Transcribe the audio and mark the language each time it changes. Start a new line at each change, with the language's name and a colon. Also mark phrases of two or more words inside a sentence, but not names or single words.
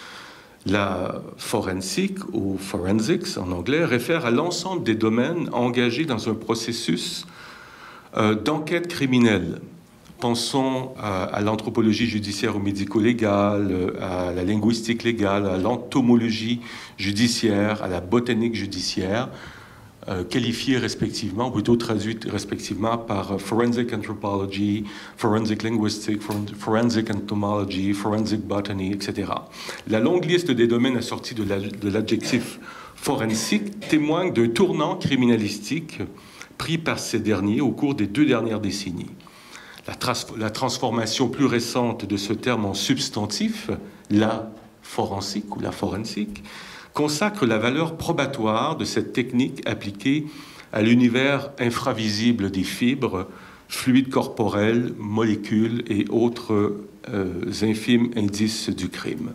French: La forensique, ou forensics en anglais, réfère à l'ensemble des domaines engagés dans un processus d'enquête criminelle. Pensons à l'anthropologie judiciaire ou médico-légale, à la linguistique légale, à l'entomologie judiciaire, à la botanique judiciaire, qualifiées respectivement, ou plutôt traduites respectivement par
English: forensic anthropology, forensic linguistics, forensic entomology, forensic botany,
French: etc. La longue liste des domaines assortis de l'adjectif forensique témoigne d'un tournant criminalistique pris par ces derniers au cours des 2 dernières décennies. La transformation plus récente de ce terme en substantif, la forensique ou la forensique, consacre la valeur probatoire de cette technique appliquée à l'univers infravisible des fibres, fluides corporels, molécules et autres infimes indices du crime.